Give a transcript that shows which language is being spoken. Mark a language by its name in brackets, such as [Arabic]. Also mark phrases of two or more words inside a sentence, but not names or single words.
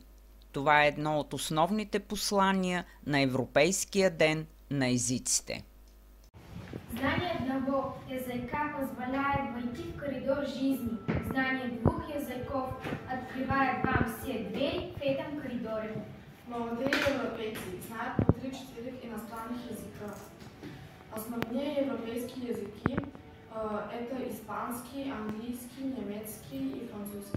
[Bulgarian] Това е едно от основните послания на Европейския ден на езиците. [Russian] Знание одного языка позволяет войти в коридор жизни. Знание двух языков открывает вам все двери в этом коридоре. Молодые европейцы знают по 3-4 иностранных языка. Основные европейские языки это испанский, английский, немецкий и французский.